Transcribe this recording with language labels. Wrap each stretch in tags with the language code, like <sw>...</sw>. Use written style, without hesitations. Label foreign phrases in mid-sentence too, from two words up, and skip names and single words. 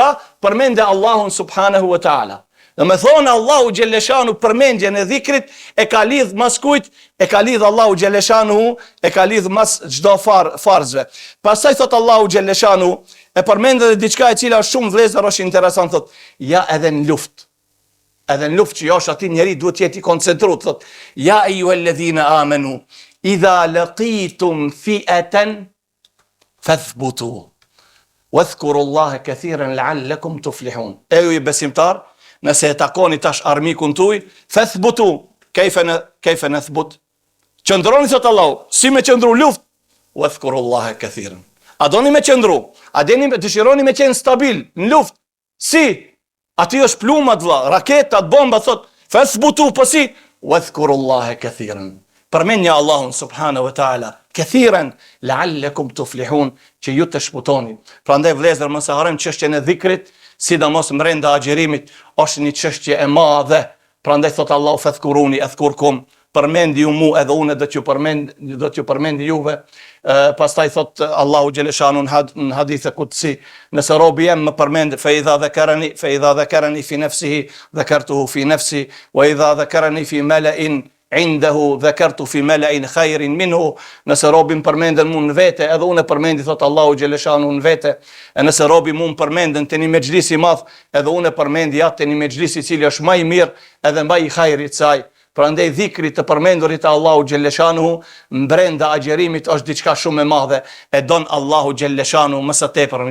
<sq>Përmende Allahun</sq> <ar>سبحانه وتعالى.</ar> <sq>Dhe me thonë Allahu Gjelleshanu përmendjen e dhikrit e ka lidh mas kujt, e ka lidh Allahu Gjelleshanu, e ka lidh mas gjdo farzve. Pastaj thot Allahu Gjelleshanu, e përmende dhe diçka e cila shumë vlezër është interesant, thot, ja edhe në luft, Edhe në luftë që josh aty njeri duhet jeti koncentruar, thot:</sq> <ar>"يا أيها الذين آمنوا إذا لقيتم فئة فاثبتوا. واذكروا الله كثيرا لعلكم تفلحون."</ar> <sq>E ju i besimtar, nëse e takoni tash armikun tuaj, fathbutu.</sq> <ar>كيف نثبت?</ar> <sq>Qëndroni, thot Allahu, si me qëndru luft?</sq> <ar>واذكروا الله كثيرا.</ar> <sq>A doni me qëndru? A dëshironi me qenë stabil në luft? Si? Aty është plumat, vlla, raketat, bomba, thot, fathbutu, po si?</sq> <ar>واذكروا الله كثيرا. Përmendja Allahun سبحانه وتعالى كثيرا لعلكم تفلحون,</ar> <sq>që ju të shputoni. Prandaj vëllezër, mos e harrojmë çështjen e dhikrit, sidomos brenda agjerimit, është një çështje e madhe. Prandaj thot Allahu:</sq> <ar>"فاذكروني أذكركم."</ar> <sq>Përmendi ju mu, edhe unë do t'ju përmendi juve. Pastaj thot Allahu xheleshanu në hadithe kutsi: "Nëse robi jem më përmend,</sq> <ar>فإذا ذكرني في نفسه ذكرته في نفسي، وإذا ذكرني في ملإ عنده ذكرت في ملإ خير منه."</ar> <sq>Nëse robi më përmendën mu në vete, edhe unë përmendi, thot Allahu xheleshanu, në vete. E nëse robi mu më përmendën te një mexhlis i madh, edhe unë përmendi atë te një mexhlis i cili është më i mirë edhe më i khairit saj. Prandaj dhikri të përmendurit e Allahu xhelleshanu brenda agjerimit është diçka shumë e madhe, e don Allahu xhelleshanu më së tepërmi.</sq>